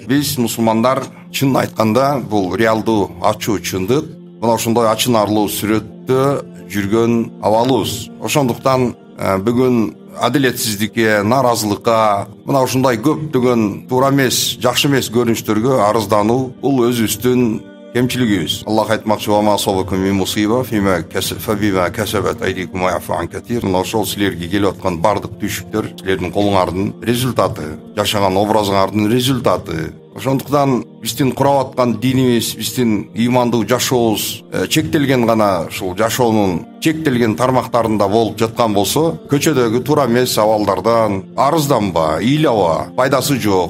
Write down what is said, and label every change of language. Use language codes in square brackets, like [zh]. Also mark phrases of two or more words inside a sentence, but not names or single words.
[ky] Биз мусулмандар чын айтканда бул реалдуу, ачуу чындык, мына ошондой ачынарлуу сүрөттө жүргөн абалыбыз. Ошондуктан бүгүн адилетсиздикке, наразылыкка, мына ушундай көптөгөн туура эмес, жакшы эмес көрүнүштөргө арыздануу бул өзүбүздүн кемчилигибиз. Аллах айтмакчы: [ar] «وما أصابكم من مصيبة فبما كسبت أيديكم ويعفو عن كثير». [ky] Мына ошол силерге келип аткан бардык түшүктөр силердин колуңардын результаты, жашаган образыңардын результаты. Ошондуктан биздин курап аткан динибиз, биздин имандуу жашообуз чектелген гана ушул жашоонун чектелген тармактарында болуп жаткан болсо, көчөдөгү туура эмес абалдардан арызданба, ыйлаба, пайдасы жок.